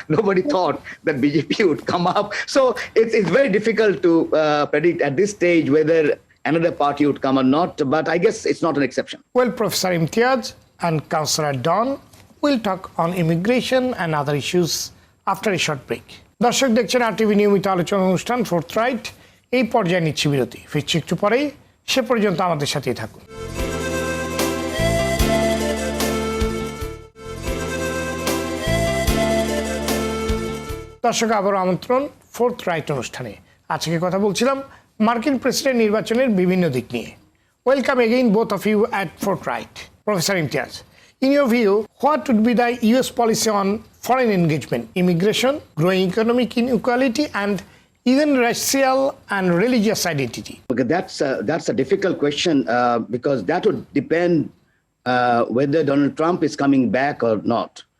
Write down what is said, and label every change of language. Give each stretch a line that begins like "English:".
English: Nobody thought that BJP would come up. So it's very difficult to predict at this stage whether another party would come or not, but I guess it's not an exception. Well, Professor Imtiaz and Councillor Don will talk on immigration and other issues after a short break.
Bangla: দর্শক দেখছেন RTV নিয়মিত আলোচনা অনুষ্ঠান Forthright। এই পর্যায়ে নিচ্ছি বিরতি। ফিরছি একটু পরেই, সে পর্যন্ত আমাদের সাথেই থাকুন। দর্শক আবারও আমন্ত্রণ Forthright অনুষ্ঠানে। আজকে কথা বলছিলাম মার্কিন প্রেসিডেন্ট নির্বাচনের বিভিন্ন দিক নিয়ে।
English: Welcome again both of you at Forthright। Professor Imtiaz, in your view, what would be the US policy on foreign engagement, immigration, growing economic inequality, and even racial and religious identity? Okay, that's a difficult question because that would depend whether Donald Trump is coming back or not.